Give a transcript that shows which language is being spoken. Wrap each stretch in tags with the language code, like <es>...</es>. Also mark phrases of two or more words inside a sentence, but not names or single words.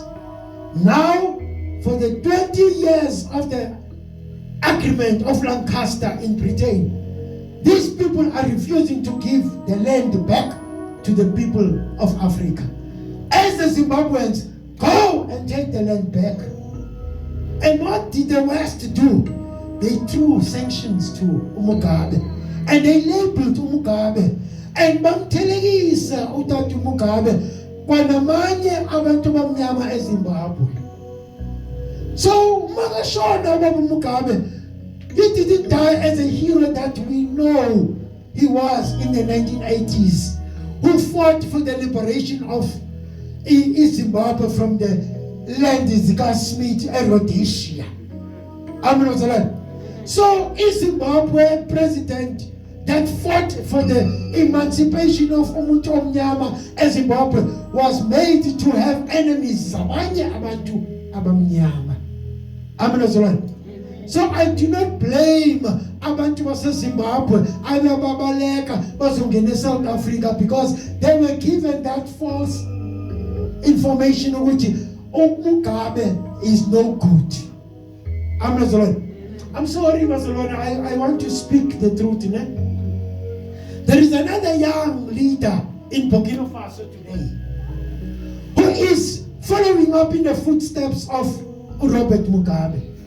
<en>Now, for the 20 years of the agreement of Lancaster in Britain, these people are refusing to give the land back to the people of Africa. As the Zimbabweans go and take the land back. And what did the West do? They threw sanctions to Mugabe. And they labeled Mugabe.</en> <zu>And bamthelekisa utata Mugabe kwanamanye abantu bamnyama eZimbabwe. So makashona baba Mugabe,</zu> <en>he didn't die as a hero that we know he was in the 1980s, who fought for the liberation of Zimbabwe from the land Smith and Rhodesia. So Zimbabwe president that fought for the emancipation of</en> <zu>umuntu omnyama</zu> <en>as Zimbabwe was made to have enemies</en> <zu>abanye abantu abamnyama.</zu> <en>So I do not blame</en> <zu>abantu base Zimbabwe ababaleka bazongena</zu> <en>South Africa because they were given that false information which Mugabe is no good. I'm sorry, Barcelona. I want to speak the truth. There is another young leader in Burkina Faso today who is following up in the footsteps of Robert Mugabe.</en>